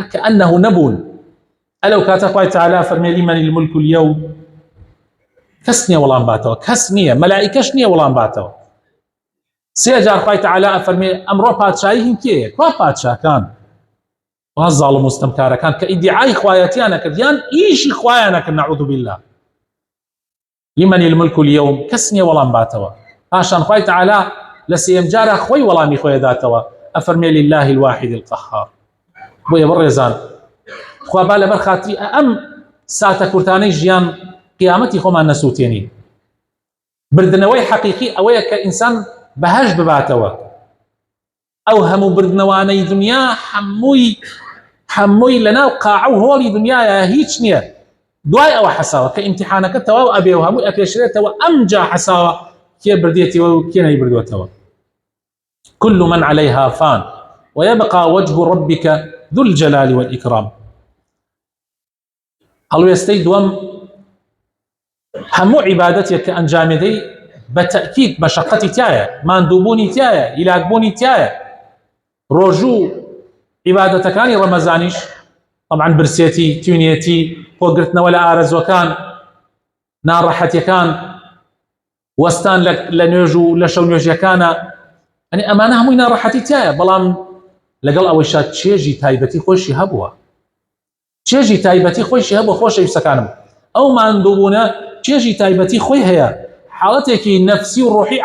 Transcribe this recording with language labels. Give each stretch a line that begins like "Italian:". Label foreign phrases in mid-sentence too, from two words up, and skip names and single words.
Central Kurdish: کە ئەنەه نەبوون ئەلەو کاتە خوای تەعالا فەرمێ
Arabic: لیمەن المولک اليوم
Central Kurdish: کەس نییە وەڵام باتەوە کەس نییە مەلائیکەش نییە وەڵام باتەوە سێ جار خوای تەعالا ئەفەرمێ ئەمڕۆ پادشایی هین کێیە کوا پادشاکان وا زاڵم و ستەمکارەکان کە ئیدعای خوایەتیان نەکرد یان ئیشی خوایان نەکرد
Arabic: نەعوذ بالله لمن الملك اليوم
Central Kurdish: کەس نییە وەڵام باتەوە پاشان خوای تەعالا لە سێم جارە خۆی وەڵامی خۆی داتەوە ئەفەرمێ
Arabic: لله الواحد القهار
Central Kurdish: بۆیە بەڕێزان خوا با لەبەر خاتری ئەم ساتە کورتانەی ژیان قیامەتی خۆمان نەسووتێنین بردنەوەی حەقیقی ئەوەیە کە ئینسان بەهەشت بباتەوە ئەو هەموو بردنەوانەی دنیا هەمووی لەناو قاع و هۆڵی دنیاە هیچ نییە دوای ئەوە حەساوە کە ئیمتیحانەکە تەواو ئەبێ و هەمووی ئەپێشرێتەوە ئەمجا حەساوە کێ بردێتەوە و کێ نەیبردوێتەوە
Arabic: كل من عليها فان ويبقى وجه ربك ذو الجلال والإكرام
Central Kurdish: هەڵوێستەی دووەم هەموو عیبادەتێک کە ئەنجامێدەی بەتەئکید مەشەقەتی تایە ماندووبوونی تایە هیلاکبوونی تایە ڕۆژوو عیبادەتەکانی ڕەمەزانیش طبعا برسيتي توینێتی خۆگرتنەوە لە ئارەزوەکان ناڕەحەتیەکان وەستان لە نوێژ و لە شەو نوێژیەکانە ئەنی ئەمانە هەمووی ناڕەحەتی تایە بەڵام لەگەڵ ئەوەیشا چێژی تایبەتی خۆشی هەبووە چێژی تایبەتی خۆشی هەبووە خۆشەویستەکانم ئەو ماندووبوونە چێژی تایبەتی خۆی هەیە حاڵەتێکی نەفسی و ڕۆحی